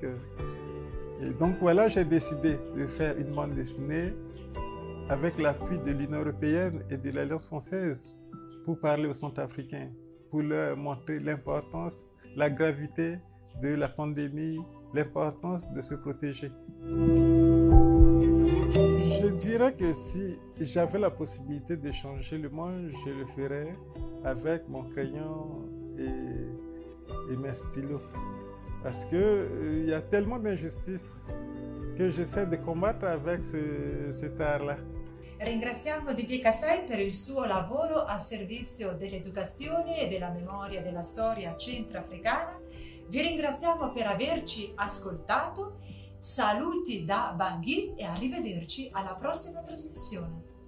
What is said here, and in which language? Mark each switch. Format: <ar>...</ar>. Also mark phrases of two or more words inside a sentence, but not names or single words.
<fr>Et donc voilà, j'ai décidé de faire une bande dessinée avec l'appui de l'Union européenne et de l'Alliance française pour parler aux Centrafricains, pour leur montrer l'importance, la gravité de la pandémie, l'importance de se protéger. Je dirais que si j'avais la possibilité de changer le monde, je le ferais avec mon crayon et mes stylos. Parce qu'il y a tellement d'injustices che j'essaie di combattere avec cet art-là.</fr> <it>Ringraziamo Didier Cassai per il suo lavoro a servizio dell'educazione e della memoria della storia centroafricana. Vi ringraziamo per averci ascoltato. Saluti da Bangui e arrivederci alla prossima trasmissione.</it>